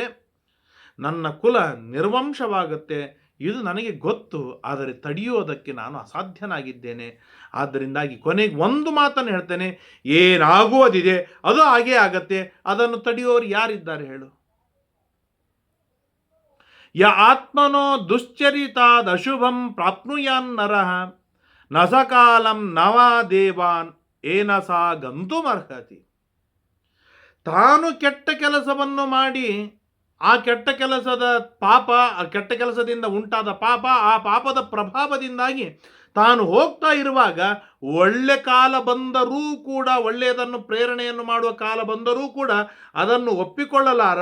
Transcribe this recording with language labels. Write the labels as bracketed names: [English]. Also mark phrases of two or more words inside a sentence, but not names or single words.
[Kannada] ನನ್ನ ಕುಲ ನಿರ್ವಂಶವಾಗುತ್ತೆ, ಇದು ನನಗೆ ಗೊತ್ತು. ಆದರೆ ತಡೆಯೋದಕ್ಕೆ ನಾನು ಅಸಾಧ್ಯನಾಗಿದ್ದೇನೆ. ಆದ್ದರಿಂದಾಗಿ ಕೊನೆಗೆ ಒಂದು ಮಾತನ್ನು ಹೇಳ್ತೇನೆ, ಏನಾಗುವುದಿದೆ ಅದು ಹಾಗೇ ಆಗತ್ತೆ. ಅದನ್ನು ತಡೆಯೋರು ಯಾರಿದ್ದಾರೆ ಹೇಳು? [Sanskrit] ಯ ಆತ್ಮನೋ ದುಶ್ಚರಿತಾದ್ ಅಶುಭಂ ಪ್ರಾಪ್ನುಯಾನ್ ನರಃ ನ ಸಕಾಲಂ ನವಾ ದೇವಾನ್ ಏನ ಸಾ ಗಂತುಮರ್ಹತಿ. [Kannada] ತಾನು ಕೆಟ್ಟ ಕೆಲಸವನ್ನು ಮಾಡಿ ಆ ಕೆಟ್ಟ ಕೆಲಸದ ಪಾಪ, ಆ ಕೆಟ್ಟ ಕೆಲಸದಿಂದ ಉಂಟಾದ ಪಾಪ, ಆ ಪಾಪದ ಪ್ರಭಾವದಿಂದಾಗಿ ತಾನು ಹೋಗ್ತಾ ಇರುವಾಗ ಒಳ್ಳೆ ಕಾಲ ಬಂದರೂ ಕೂಡ, ಒಳ್ಳೆಯದನ್ನು ಪ್ರೇರಣೆಯನ್ನು ಮಾಡುವ ಕಾಲ ಬಂದರೂ ಕೂಡ ಅದನ್ನು ಒಪ್ಪಿಕೊಳ್ಳಲಾರ.